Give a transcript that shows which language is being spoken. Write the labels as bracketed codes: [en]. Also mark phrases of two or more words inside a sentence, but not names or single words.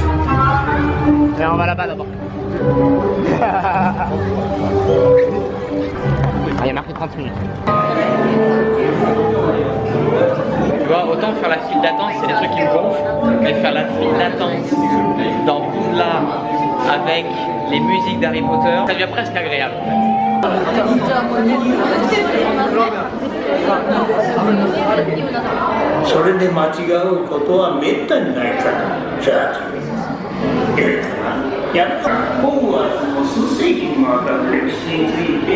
[fr] Et on va là-bas d'abord. Ah, il y a marqué 30 minutes. Tu vois, autant faire la file d'attente, c'est des trucs qui me gonflent, mais faire la file d'attente dans Poudlard avec les musiques d'Harry Potter, ça devient presque agréable en fait. [ja] それで間違うことはめったにないからじゃあやるかなやるかホグワーツの数世紀にもわたる歴史について